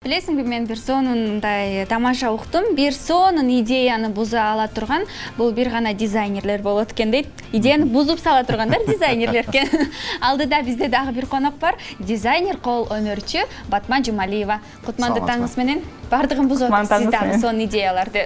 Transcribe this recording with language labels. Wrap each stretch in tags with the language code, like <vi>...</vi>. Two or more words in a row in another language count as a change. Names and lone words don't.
<kk>Білесің бе, мен бір</kk> <ky>сонундай тамаша уктум. Бір сонун идеяны буза ала турган бул бир гана дизайнерлер болот экен дейт. Идеяны бузуп сала тургандар дизайнерлер экен. Алдыда бизде дагы бир конок бар. Дизайнер, кол өнөрчү Батма Жумалиева. Кутманды таңыз менен бардыгын бузуп атасыз дагы сонун идеяларды.</ky>